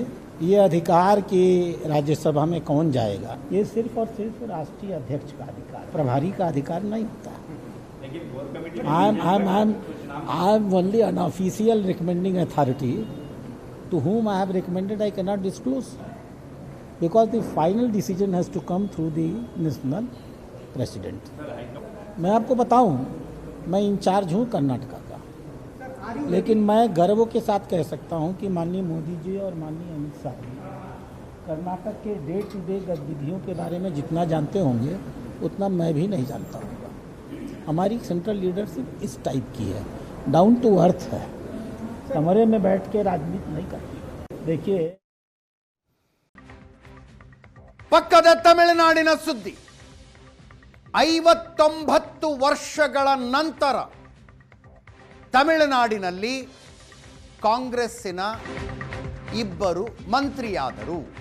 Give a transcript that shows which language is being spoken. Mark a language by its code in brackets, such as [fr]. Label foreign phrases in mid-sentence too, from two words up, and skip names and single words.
[hi] ये अधिकार कि राज्यसभा में कौन जाएगा, ये सिर्फ और सिर्फ राष्ट्रीय अध्यक्ष का अधिकार, प्रभारी का अधिकार नहीं होता. [en] I am only an official recommending authority to whom I have recommended. I cannot disclose because the final decision has to come through the national president. [hi] मैं आपको बताऊं, मैं इंचार्ज हूं कर्नाटका का, लेकिन मैं गर्व के साथ कह सकता हूं कि माननीय मोदी जी और माननीय अमित शाह जी कर्नाटक के [en] day to day [hi] गतिविधियों के बारे में जितना जानते होंगे उतना मैं भी नहीं जानता हूँगा. हमारी [en] central leadership [hi] इस टाइप की है, [en] down to earth [hi] है, कमरे में बैठ के राजनीति नहीं करती. देखिए, [kn] ಪಕ್ಕದ ತಮಿಳುನಾಡಿನ ಸುದ್ದಿ. 59 ವರ್ಷಗಳ ನಂತರ ತಮಿಳುನಾಡಿನಲ್ಲಿ ಕಾಂಗ್ರೆಸ್ಸಿನ 2 ಮಂತ್ರಿಯಾದರು.